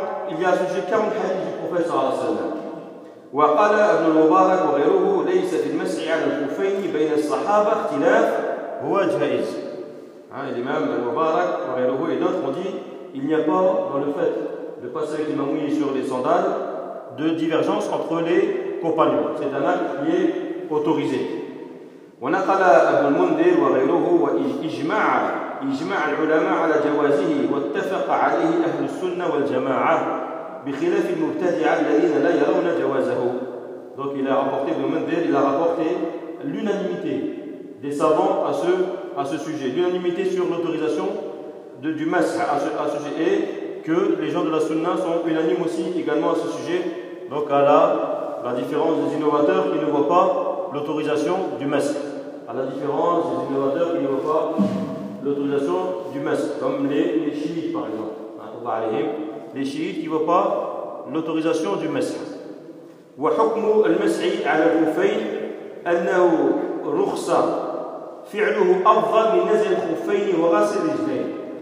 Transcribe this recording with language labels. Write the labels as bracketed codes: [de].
[fr] Il y a à ce sujet 40 hadiths du prophète [ar] صلى الله عليه وسلم. وقال ابن المبارك وغيره ليس في المسح على الخفين بين الصحابة اختلاف هو جائز. الإمام المبارك وغيره [fr] et d'autres ont dit il n'y a pas dans le fait de passer avec les mains mouillées sur les sandales de divergence entre les compagnons. C'est un acte qui est autorisé. [ar] ونقل ابن المنذر وغيره واجمع العلماء على جوازه واتفق عليه اهل السنه والجماعه بخلاف المبتدعه الذين لا يرون جوازه. [fr] Donc il a rapporté, ابن المنذر, il a rapporté l'unanimité des savants à ce sujet, l'unanimité sur l'autorisation du masah à ce sujet, et que les gens de la sunna sont unanimes aussi également à ce sujet, donc à la différence des innovateurs qui ne voient pas l'autorisation du masah. À la différence des innovateurs qui ne voient pas l'autorisation du masque, comme les chiites par exemple. Les chiites qui ne voient pas l'autorisation du masque. [ar] وحكم المسح على الخفين أنه رخصة فعله أفضل من نزع الخفين وغسل الرجلين.